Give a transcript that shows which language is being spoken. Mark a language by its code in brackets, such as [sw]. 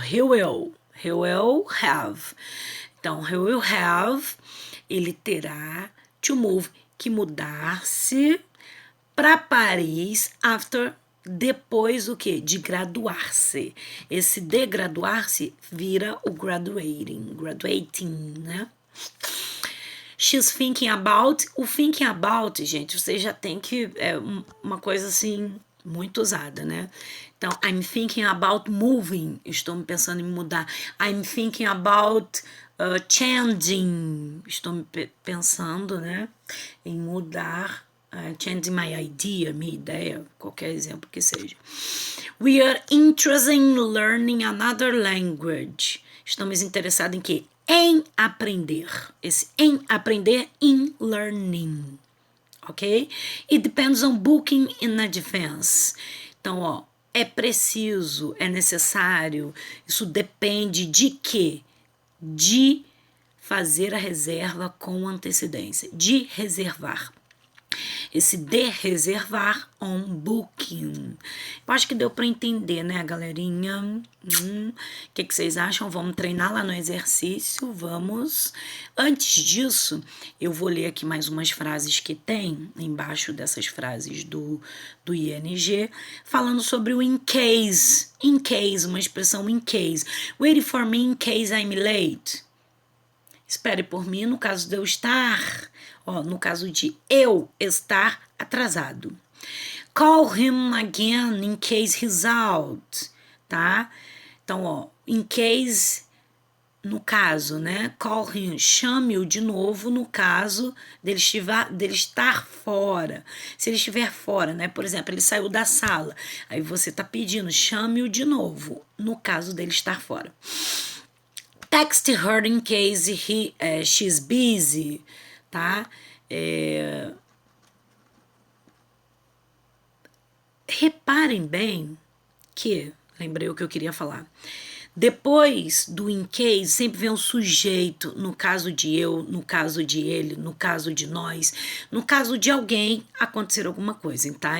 [en] He will have. [pt] Então, [en] he will have, [pt] ele terá [en] to move, [pt] que mudar-se para Paris after, depois o quê? De graduar-se. Esse de graduar-se vira o graduating, né? [en] She's thinking about. [pt] O thinking about, gente, você já tem que, é uma coisa assim, muito usada, né? [en] Então, I'm thinking about moving. [pt] Estou pensando em mudar. [en] I'm thinking about changing. [pt] Estou pensando, né, em mudar. [en] Changing my idea, [pt] minha ideia, qualquer exemplo que seja. [en] We are interested in learning another language. [pt] Estamos interessados em quê? Em aprender. Esse em aprender, [en] in learning. Ok? It depends on booking in advance. [pt] Então, ó, é preciso, é necessário, isso depende de quê? De fazer a reserva com antecedência, de reservar. Esse de reservar, [en] on booking. [pt] Eu acho que deu para entender, né, galerinha? O que vocês acham? Vamos treinar lá no exercício? Vamos. Antes disso, eu vou ler aqui mais umas frases que tem embaixo dessas frases do ing, falando sobre o in case. In case, uma expressão in case. [en] Wait for me in case I'm late. [pt] Espere por mim no caso de eu estar, ó, no caso de eu estar atrasado. [en] Call him again in case he's out, tá? [pt] Então, ó, in case, no caso, né? [en] Call him, [pt] chame-o de novo no caso dele estar fora. Se ele estiver fora, né? Por exemplo, ele saiu da sala, aí você tá pedindo, chame-o de novo, no caso dele estar fora. [en] Text her in case she's busy, tá? [pt] Reparem bem que, lembrei o que eu queria falar, depois do in case sempre vem um sujeito, no caso de eu, no caso de ele, no caso de nós, no caso de alguém acontecer alguma coisa, tá?